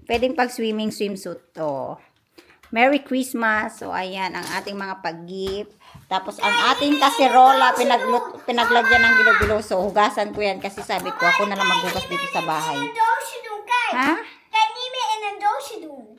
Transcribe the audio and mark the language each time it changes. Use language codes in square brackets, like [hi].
[tl] Pwedeng pag swimming swimsuit to. [en] Merry Christmas. [tl] So, ayan ang ating mga pag-gift. Tapos, ang ating kaserola, pinaglagyan ng bilo-bilo. So, hugasan ko yan kasi sabi ko, ako na lang maghugas dito sa bahay. [nl] In een doosje doen, kijk. Ha? Kijk, niet meer in een doosje doen.